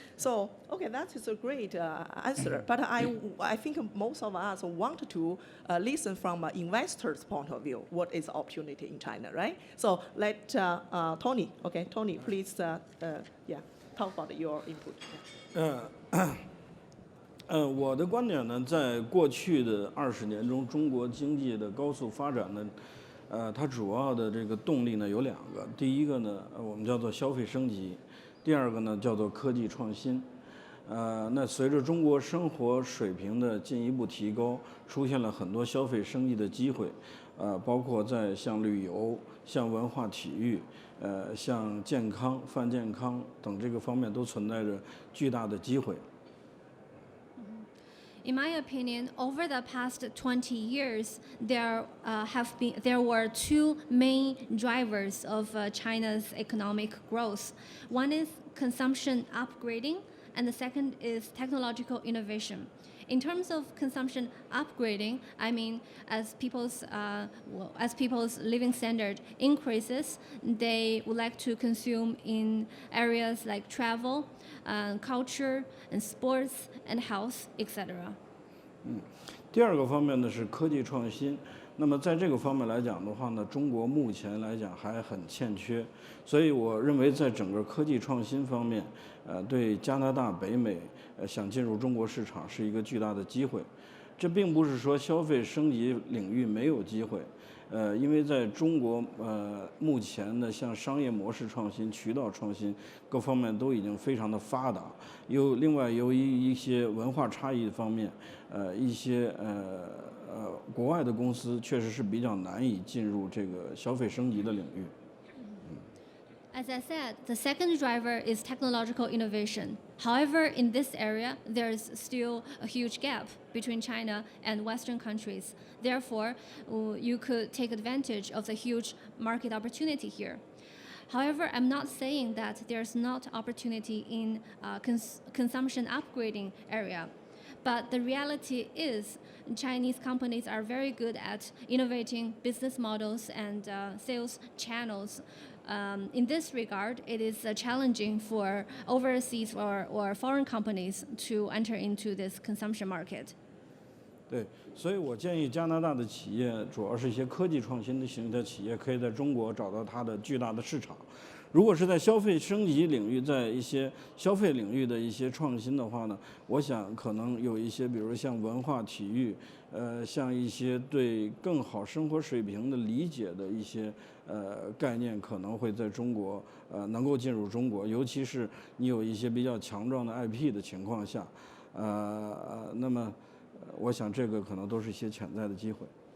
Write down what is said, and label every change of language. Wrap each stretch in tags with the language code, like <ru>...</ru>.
<en>So, okay, that is a great answer. But I think most of us want to listen from an investor's point of view. What is opportunity in China, right? So let Tony. Okay, Tony, please, talk about your input.</en> <zh>我的观点呢，在过去的20年中，中国经济的高速发展呢，它主要的这个动力呢有2个，第一个呢，我们叫做消费升级，第2个呢叫做科技创新。那随着中国生活水平的进一步提高，出现了很多消费升级的机会，包括在像旅游、像文化体育、像健康、泛健康等这个方面都存在着巨大的机会。</zh> <en>In my opinion, over the past 20 years, there were 2 main drivers of China's economic growth. One is consumption upgrading, and the second is technological innovation. In terms of consumption upgrading, I mean, as people's living standard increases, they would like to consume in areas like travel, culture, and sports, and health, etc.</en> <zh>第2个方面呢是科技创新。那么在这个方面来讲的话呢，中国目前来讲还很欠缺，所以我认为在整个科技创新方面，对加拿大、北美想进入中国市场是一个巨大的机会。这并不是说消费升级领域没有机会，因为在中国目前的像商业模式创新、渠道创新各方面都已经非常的发达。另外由于一些文化差异方面，一些国外的公司确实是比较难以进入这个消费升级的领域。</zh> <en>As I said, the second driver is technological innovation. However, in this area, there's still a huge gap between China and Western countries. Therefore, you could take advantage of the huge market opportunity here. However, I'm not saying that there's not opportunity in consumption upgrading area. But the reality is Chinese companies are very good at innovating business models and sales channels. In this regard, it is challenging for overseas or foreign companies to enter into this consumption market.</en> <zh>对，所以我建议加拿大的企业，主要是一些科技创新型的企业，可以在中国找到它的巨大的市场。如果是在消费升级领域，在一些消费领域的一些创新的话呢，我想可能有一些，比如像文化体育，像一些对更好生活水平的理解的一些概念，可能会在中国能够进入中国，尤其是你有一些比较强壮的 IP 的情况下，那么我想这个可能都是一些潜在的机会。</zh>